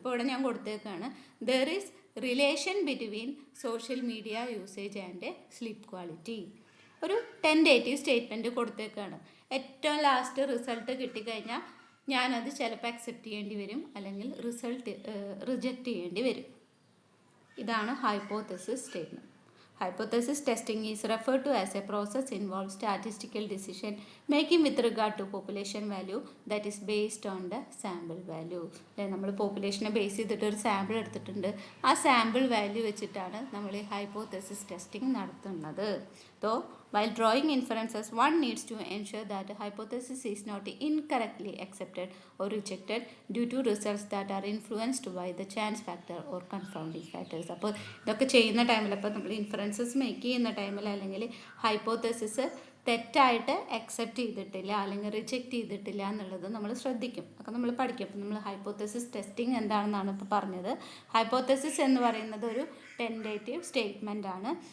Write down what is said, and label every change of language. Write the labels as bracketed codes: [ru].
[ml] ഇപ്പോൾ ഇവിടെ ഞാൻ കൊടുത്തേക്കാണ്, [en] There is relation between social media usage and sleep quality. [ml] ഒരു ടെൻഡേറ്റീവ് സ്റ്റേറ്റ്മെൻറ്റ് കൊടുത്തേക്കാണ്. ഏറ്റവും ലാസ്റ്റ് റിസൾട്ട് കിട്ടിക്കഴിഞ്ഞാൽ ഞാനത് ചിലപ്പോൾ അക്സെപ്റ്റ് ചെയ്യേണ്ടി വരും, അല്ലെങ്കിൽ റിജക്റ്റ് ചെയ്യേണ്ടി വരും. ഇതാണ് hypothesis statement. [en] Hypothesis testing is referred to as a process involves statistical decision making with regard to population value that is based on the sample value. [ml] നമ്മൾ പോപ്പുലേഷനെ ബേസ് ചെയ്തിട്ട് ഒരു സാമ്പിൾ എടുത്തിട്ടുണ്ട്. ആ സാമ്പിൾ വാല്യൂ വെച്ചിട്ടാണ് നമ്മൾ ഈ ഹൈപ്പോത്തസിസ് ടെസ്റ്റിംഗ് നടത്തുന്നത്. [en] Though while drawing inferences, one needs to ensure that the hypothesis is not incorrectly accepted or rejected due to results that are influenced by the chance factor or confounding factors. [ml] അപ്പോൾ ഇതൊക്കെ ചെയ്യുന്ന ടൈമിൽ, അപ്പോൾ നമ്മൾ inferences make ചെയ്യുന്ന ടൈമിൽ അല്ലെങ്കിൽ hypothesis തെറ്റായിട്ട് അക്സെപ്റ്റ് ചെയ്തിട്ടില്ല അല്ലെങ്കിൽ റിജക്റ്റ് ചെയ്തിട്ടില്ല എന്നുള്ളത് നമ്മൾ ശ്രദ്ധിക്കും. ഒക്കെ നമ്മൾ പഠിക്കും. അപ്പോൾ നമ്മൾ ഹൈപ്പോത്തസിസ് ടെസ്റ്റിംഗ് എന്താണെന്നാണ് ഇപ്പോൾ പറഞ്ഞത്. ഹൈപ്പോത്തസിസ് എന്ന് പറയുന്നത് ഒരു ടെൻഡേറ്റീവ് സ്റ്റേറ്റ്മെൻ്റ് ആണ്.